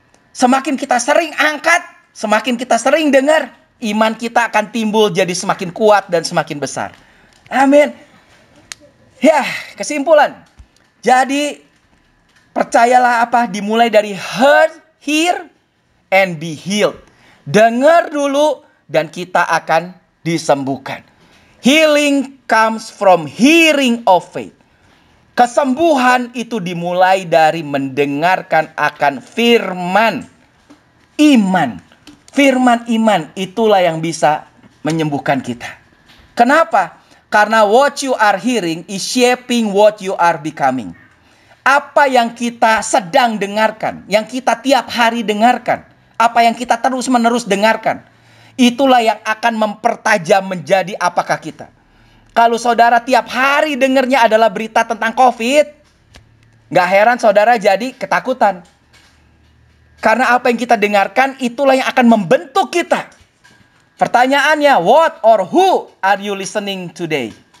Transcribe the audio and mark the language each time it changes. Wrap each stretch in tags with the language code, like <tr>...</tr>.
<id>Semakin kita sering angkat, semakin kita sering dengar, iman kita akan timbul jadi semakin kuat dan semakin besar. Amin. Ya, kesimpulan. Jadi percayalah dimulai dari</id> <en>hear and be healed.</en> <id>Dengar dulu dan kita akan disembuhkan.</id> <en>Healing comes from hearing of faith.</en> <id>Kesembuhan itu dimulai dari mendengarkan akan firman iman. Firman iman itulah yang bisa menyembuhkan kita. Kenapa? Karena</id> <en>what you are hearing is shaping what you are becoming.</en> <id>Apa yang kita sedang dengarkan, yang kita tiap hari dengarkan, apa yang kita terus-menerus dengarkan, itulah yang akan mempertajam menjadi apakah kita. Kalau saudara tiap hari dengarnya adalah berita tentang COVID, gak heran saudara jadi ketakutan. Karena apa yang kita dengarkan itulah yang akan membentuk kita. Pertanyaannya,</id> <en>what or who are you listening today?</en>